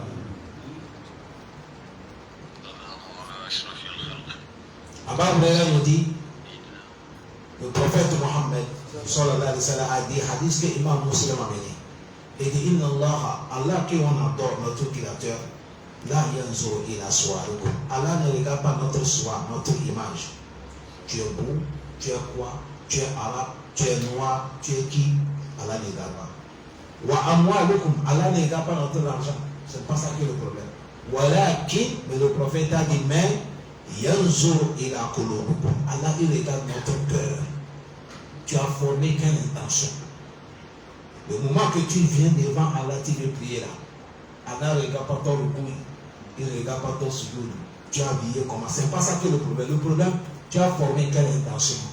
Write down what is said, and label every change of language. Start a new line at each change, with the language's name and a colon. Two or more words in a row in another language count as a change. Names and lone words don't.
French: Abba Huraira nous dit, le prophète Mohammed
Arabic: صلى الله عليه وسلم
French: a dit, hadith que Imam Muslim a mené. Il dit, Inna Allah qui on adore, notre créateur,
Arabic: لا ينظر إلى صوركم.
French: Allah ne regarde pas notre soi, notre image. Tu es beau, tu es quoi, tu es arabe, tu es noir, tu es qui? Allah ne regarde pas.
Arabic: وأموالكم,
French: Allah ne regarde pas notre argent. C'est pas ça qui est le problème. Walakin, mais le prophète a dit, mais
Arabic: ينظر إلى قلوبكم.
French: Allah il regarde notre cœur. Tu as formé quelle intention? Le moment que tu viens devant Allah, tu veux prier là. Allah ne regarde pas ton recours, il ne regarde pas ton sujoud. Tu as habillé comment? C'est pas ça qui est le problème. Le problème, tu as formé quelle intention?